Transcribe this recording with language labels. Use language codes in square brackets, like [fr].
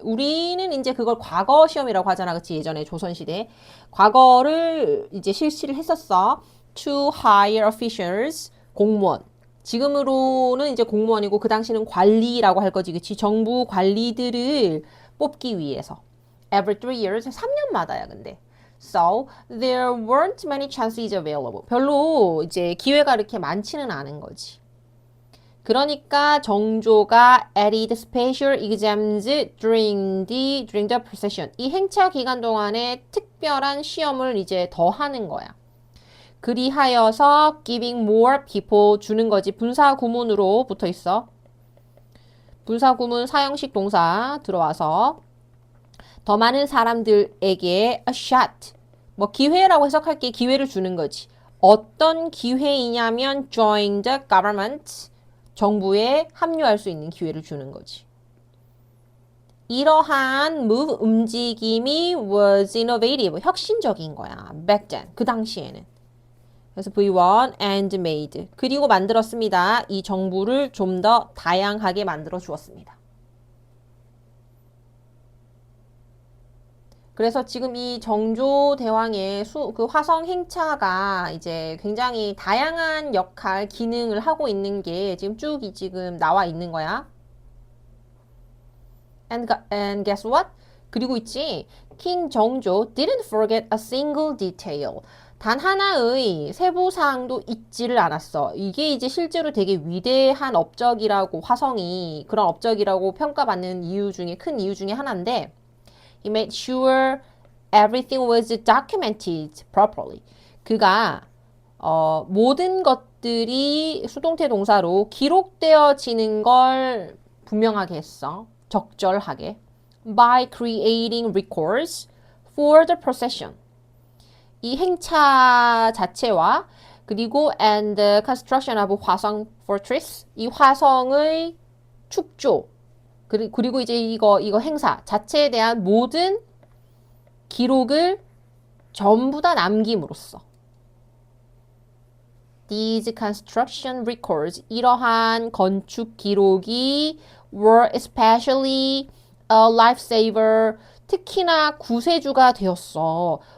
[ko] 우리는 이제 그걸 과거 시험이라고 하잖아. 그치? 예전에 조선시대 과거를 이제 실시를 했었어. [en] to hire officials [ko] 공무원 지금으로는 이제 공무원이고 그 당시는 관리라고 할 거지. 그치? 정부 관리들을 뽑기 위해서 [en] every 3 years [ko] 3년마다야. 근데 [en] so there weren't many chances available. [ko] 별로 이제 기회가 이렇게 많지는 않은 거지. 그러니까 정조가 [en] added special exams during the procession. [ko] 이 행차 기간 동안에 특별한 시험을 이제 더 하는 거야. 그리하여서 [en] giving more people [ko] 주는 거지. 분사 구문으로 붙어 있어. 분사 구문 사형식 동사 들어와서 더 많은 사람들에게 [en] a shot. [ko] 뭐 기회라고 해석할게. 기회를 주는 거지. 어떤 기회이냐면 [en] join the government. [ko] 정부에 합류할 수 있는 기회를 주는 거지. 이러한 [en] move [ko] 움직임이 [en] was innovative. [ko] 혁신적인 거야. [en] back then. [ko] 그 당시에는. 그래서 [en] V1 and made. [ko] 그리고 만들었습니다. 이 정부를 좀 더 다양하게 만들어 주었습니다. 그래서 지금 이 정조 대왕의 그 화성 행차가 이제 굉장히 다양한 역할, 기능을 하고 있는 게 지금 지금 나와 있는 거야. [en] And guess what? [ko] 그리고 있지. [en] King 정조 didn't forget a single detail. [ko] 단 하나의 세부사항도 잊지를 않았어. 이게 이제 실제로 되게 위대한 업적이라고 화성이 그런 업적이라고 평가받는 이유 중에 큰 이유 중에 하나인데 [en] He made sure everything was documented properly. [ko] 그가 모든 것들이 수동태 동사로 기록되어지는 걸 분명하게 했어. 적절하게. [en] By creating records for the procession. [ko] 이 행차 자체와 그리고 [en] and the construction of 화성 fortress. [ko] 이 화성의 축조. 그리고 이제 이거 행사 자체에 대한 모든 기록을 전부 다 남김으로써 [en] These construction records [ko] 이러한 건축 기록이 [en] were especially a lifesaver [ko] 특히나 구세주가 되었어.